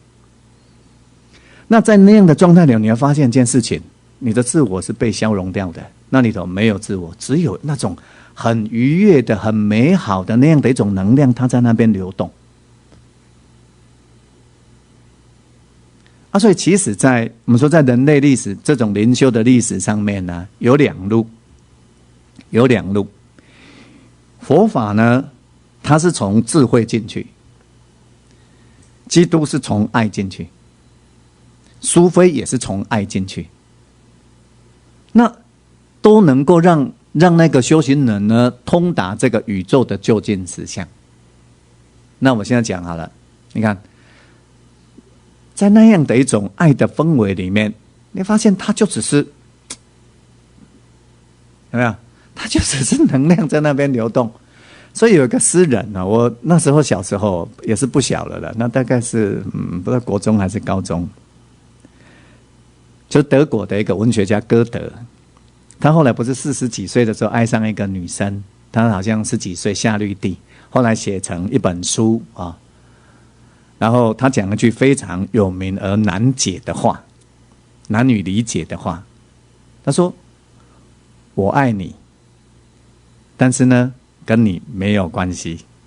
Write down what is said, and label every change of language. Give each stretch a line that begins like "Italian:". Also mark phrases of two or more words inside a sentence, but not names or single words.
Chinese: 那在那樣的狀態裡，你會發現一件事情，你的自我是被消融掉的，那裡頭沒有自我，只有那種很愉悅的、很美好的那樣的一種能量，它在那邊流動。所以其實我們說在人類歷史這種靈修的歷史上面呢，有兩路。佛法呢，它是從智慧進去，基督是從愛進去，蘇菲也是從愛進去，那都能夠讓那個修行人呢通達這個宇宙的究竟實相。那我現在講好了，你看，在那樣的一種愛的氛圍裡面，你發現它就只是有沒有？它就只是能量在那邊流動。所以有一個詩人呢，我那時候小時候也是不小了，那大概是不知道國中還是高中，就德國的一個文學家歌德，他後來不是40幾歲的時候愛上一個女生，他好像10幾歲夏綠蒂，後來寫成一本書啊。然後他講了一句非常有名而難解的話，難以理解的話，他說：“我愛你，但是呢，跟你沒有關係。”